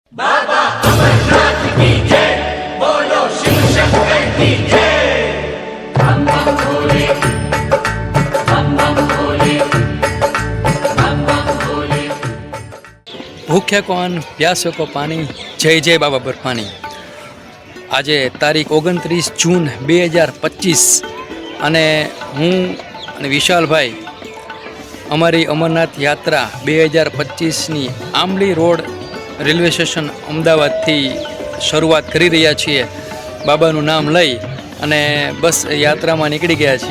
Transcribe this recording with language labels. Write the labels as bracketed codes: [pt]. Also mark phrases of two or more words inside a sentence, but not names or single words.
[hi] बाबा अमरनाथ की जय, बोलो शिव शंकर की जय। बम बम भोले, बम बम भोले, बम बम भोले। [gu] ભૂખ્યા કોણ પ્યાસો કો પાણી, જય જય બાબા બર્ફાની। આજે તારીખ 29 જૂન 2025 અને હું અને વિશાલભાઈ અમારી અમરનાથ યાત્રા 2025ની આંબલી રોડ રેલવે સ્ટેશન અમદાવાદથી શરૂઆત કરી રહ્યા છીએ બાબાનું નામ લઈ અને બસ યાત્રામાં નીકળી ગયા છીએ।